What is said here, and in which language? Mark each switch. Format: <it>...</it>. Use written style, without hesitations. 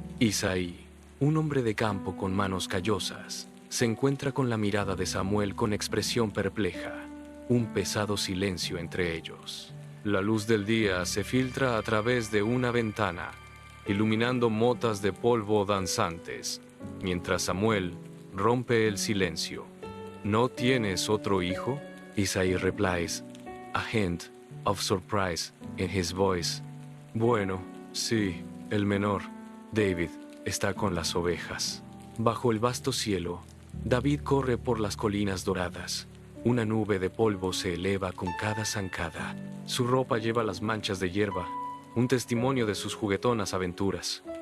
<es>Isaí, un hombre de campo con manos callosas, se encuentra con la mirada de Samuel con expresión perpleja, un pesado silencio entre ellos. La luz del día se filtra a través de una ventana, iluminando motas de polvo danzantes, mientras Samuel rompe el silencio. ¿No tienes otro hijo?</es> <en>Isaí replies, a hint of surprise in his voice.</en> <es>Bueno, sí, el menor, David, está con las ovejas. Bajo el vasto cielo, David corre por las colinas doradas. Una nube de polvo se eleva con cada zancada. Su ropa lleva las manchas de hierba, un testimonio de sus juguetonas aventuras.</es>